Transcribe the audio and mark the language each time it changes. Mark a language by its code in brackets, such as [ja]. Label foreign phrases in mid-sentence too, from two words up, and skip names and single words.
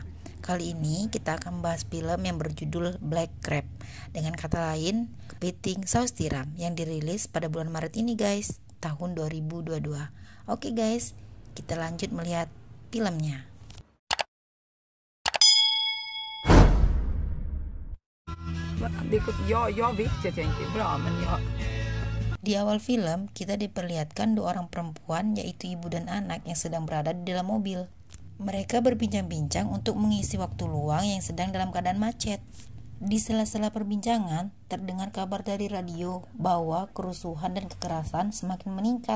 [id] Kali ini kita akan membahas film yang berjudul Black Crab, dengan kata lain kepiting saus tiram, yang dirilis pada bulan Maret ini guys, tahun 2022. Oke guys, kita lanjut melihat filmnya. [sv] Jag vet att jag inte är bra, men jag... [id] Di awal film, kita diperlihatkan dua orang perempuan, yaitu ibu dan anak yang sedang berada di dalam mobil. Mereka berbincang-bincang untuk mengisi waktu luang yang sedang dalam keadaan macet. Di sela-sela perbincangan, terdengar kabar dari radio bahwa kerusuhan dan kekerasan semakin meningkat.